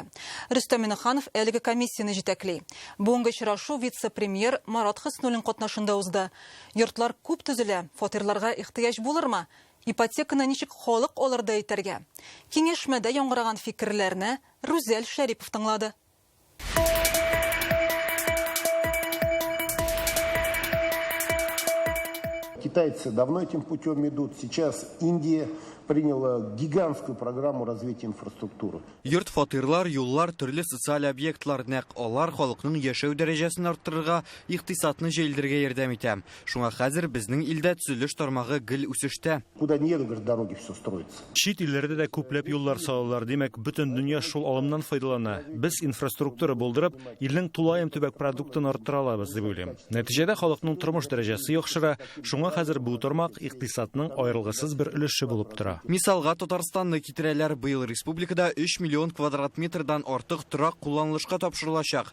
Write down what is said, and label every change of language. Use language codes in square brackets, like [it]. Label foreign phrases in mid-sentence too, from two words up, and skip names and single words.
[tt] Рөстәм Миңнеханов әлеге комиссияне җитәкли. Бүгенге очрашу вице-премьер Марат Хөснуллин катнашында узды. Йортлар күп төзелә, фатирларга ихтыяҗ булырмы? Ипотеканы ничек халык алырда итәргә? Киңәшмәдә яңгыраган фикерләрне Рүзәл Шәрипов тыңлады. [ru] Китайцы давно этим путем идут. Сейчас Индия приняла гигантскую программу развития инфраструктуры. [tt] Йорт, фатирлар, юллар, төрле социаль объектлар нәк алар халыкның яшәү дәрәҗәсен арттырырга, икътисадны җәелдерергә ярдәм итә. Шуңа хәзер безнең илдә төзелеш тармагы гел үсештә. [ru] Куда не едут, дороги все строятся. [tt] Чит илләрдә дә күпләп юллар салалар, димәк, бөтен дөнья шул алымнан файдалана. Без инфраструктура булдырып, илнең тулаем төбәк продуктын арттыра алабыз дип уйлыйм. Нәтиҗәдә халыкның тормыш дәрәҗәсе яхшыра, шуңа хәзер бу тармак икътисадның аерылгысыз бер өлеше булып тора. Мисалга Татарстанны китерәләр, быел республикада 3 миллион квадрат метрдан артык торак кулланылышка тапшырылачак.